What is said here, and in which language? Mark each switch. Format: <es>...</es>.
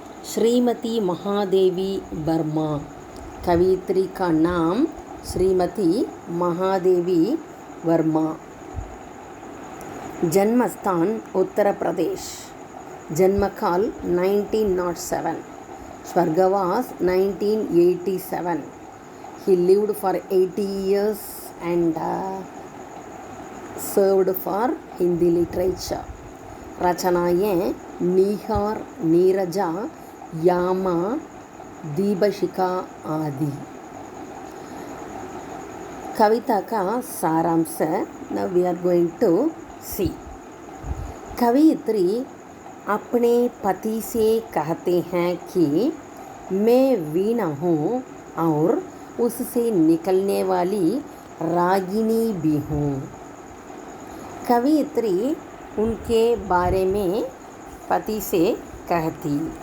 <hi>श्रीमती महादेवी वर्मा, कवियत्री का नाम श्रीमती महादेवी वर्मा. जन्मस्थान Uttar Pradesh, जन्मकाल 1907, Swargavas 1987.</hi> <en>He lived for 80 years and served for Hindi literature.</en> <hi>रचनाएं निहार, नीरजा, यामा, दीपशिखा आदि. कविता का सारांश</hi> <en>now we are going to see.</en> <hi>कवियत्री अपने पति से कहते हैं कि मैं वीणा हूँ और उससे निकलने वाली रागिनी भी हूँ. कवियत्री उनके बारे में पति से कहती.</hi>